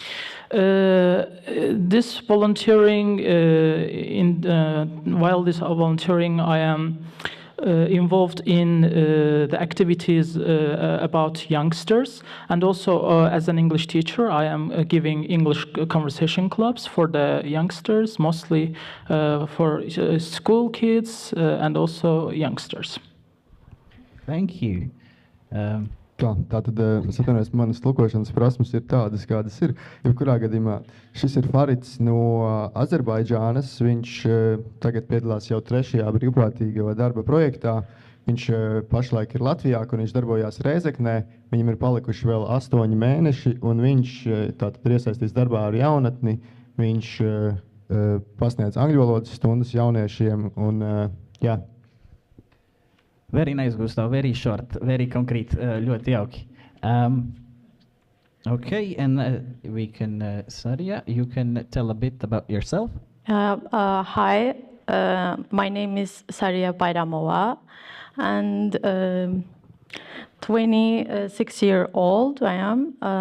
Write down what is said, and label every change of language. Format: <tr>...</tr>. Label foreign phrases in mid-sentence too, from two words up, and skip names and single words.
<en>This volunteering, while this volunteering, I am involved in the activities about youngsters, and also as an English teacher, I am giving English conversation clubs for the youngsters, mostly for school kids and also youngsters. Thank you.</en> <lv>Tātad es atvainojos, manas tulkošanas prasmes ir tādas, kādas ir. Jebkurā gadījumā šis ir Farids no Azerbaidžānas. Viņš tagad piedalās jau 3. brīvprātīgo darba projektā. Viņš pašlaik ir Latvijā, kur viņš darbojās Rēzeknē. Viņam ir palikuši vēl 8 mēneši, un viņš tātad ir iesaistīts darbā ar jaunatni. Viņš pasniedz angļu valodas stundas jauniešiem, un jā.</lv> <en>Very nice, Gustav. Very short, very concrete.</en> <lv>Ļoti jauki.</lv> <en>Okay, and we can, Saria, you can tell a bit about yourself. Hi, my name is Saria Bayramova, and 26-year-old I am.</en>